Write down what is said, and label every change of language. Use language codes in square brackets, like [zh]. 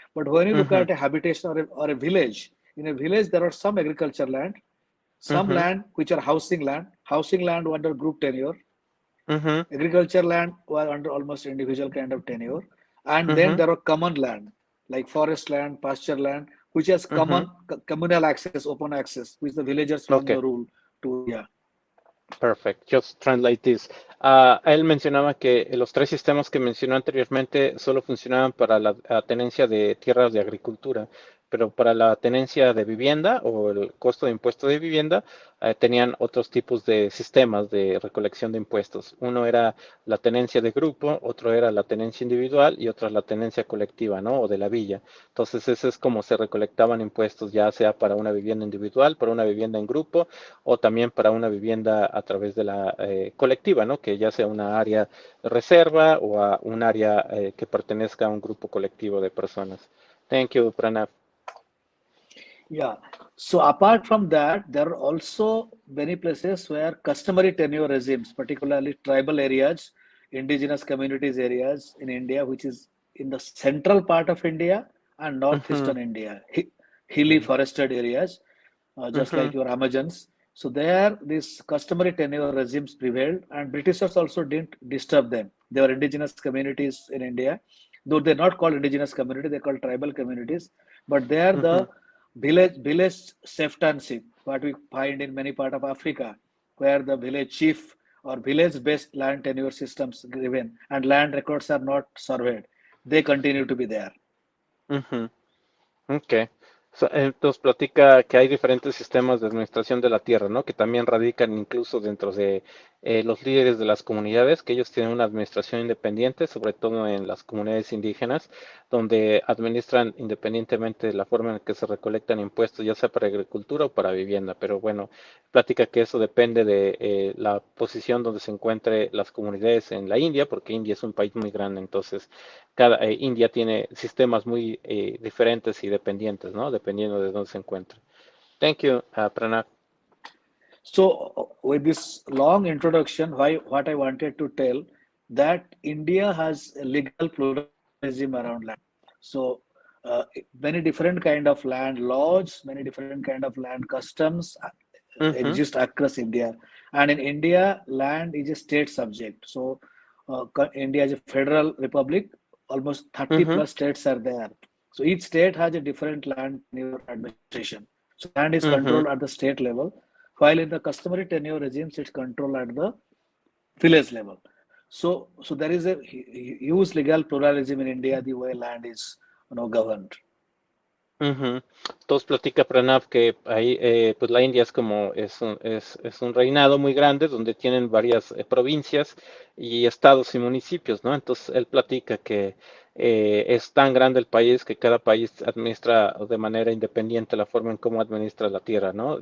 [en] But when you look at a habitation or a village, in a village there are some agriculture land, some land which are housing land under group tenure, agriculture land were under almost individual kind of tenure, and then there are common land like forest land, pasture land, which has communal access, open access, which the villagers want the rule to, yeah. Perfect. Just translate this. [es] Él mencionaba que los tres sistemas que mencionó anteriormente solo funcionaban para la tenencia de tierras de agricultura, pero para la tenencia de vivienda o el costo de impuesto de vivienda tenían otros tipos de sistemas de recolección de impuestos. Uno era la tenencia de grupo, otro era la tenencia individual y otra la tenencia colectiva, ¿no? O de la villa. Entonces, ese es como se recolectaban impuestos, ya sea para una vivienda individual, para una vivienda en grupo o también para una vivienda a través de la colectiva, ¿no? Que ya sea una área de reserva o a un área que pertenezca a un grupo colectivo de personas. [en] Thank you, Pranab. Yeah. So apart from that, there are also many places where customary tenure regimes, particularly tribal areas, indigenous communities areas in India, which is in the central part of India and northeastern India, hilly forested areas, just like your Amazons. So there, these customary tenure regimes prevailed, and Britishers also didn't disturb them. They were indigenous communities in India, though they're not called indigenous community, they're called tribal communities. But there, the village chieftainship, what we find in many parts of Africa, where the village chief or village-based land tenure systems given and land records are not surveyed, they continue to be there. Okay. [es] Entonces platica que hay diferentes sistemas de administración de la tierra, ¿no? Que también radican incluso dentro de los líderes de las comunidades, que ellos tienen una administración independiente, sobre todo en las comunidades indígenas, donde administran independientemente de la forma en que se recolectan impuestos, ya sea para agricultura o para vivienda. Pero bueno, platica que eso depende de la posición donde se encuentren las comunidades en la India, porque India es un país muy grande, entonces cada India tiene sistemas muy diferentes y dependientes, ¿no? Dependiendo de dónde se encuentre. [en] Thank you, Pranab. So with this long introduction, what I wanted to tell that India has a legal pluralism around land. So many different kind of land laws, many different kind of land customs exist across India. And in India, land is a state subject. So India is a federal republic. Almost 30 plus states are there. So each state has a different land tenure administration. So land is controlled at the state level, while in the customary tenure regimes, it's controlled at the village level. So there is a huge legal pluralism in India, the way land is governed. [es] Entonces platica Pranab que ahí pues la India es como es un reinado muy grande donde tienen varias provincias y estados y municipios, ¿no? Entonces él platica que es tan grande el país que cada país administra de manera independiente la forma en cómo administra la tierra, ¿no?